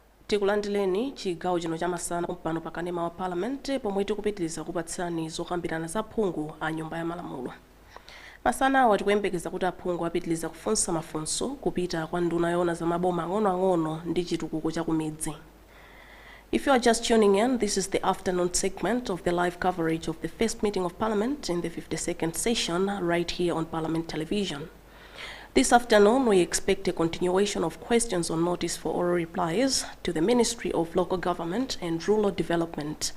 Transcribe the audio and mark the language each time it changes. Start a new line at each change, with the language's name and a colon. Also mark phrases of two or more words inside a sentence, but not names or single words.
Nyanja: tikulandireni chigawo chino chamasana pano pa kanema wa parliament pomwe tikupitiriza kupatsani zokambirana za phungu a nyumba ya malamulo. Masana awa tikuyembekeza kuti aphungu apitiriza kufunsa mafunso kupita kwa nduna yoona za maboma ang'onoang'ono ndi chitukuko cha kumidzi.
English: If you are just tuning in, this is the afternoon segment of the live coverage of the first meeting of Parliament in the 52nd session right here on Parliament Television. This afternoon, we expect a continuation of questions on notice for oral replies to the Ministry of Local Government and Rural Development.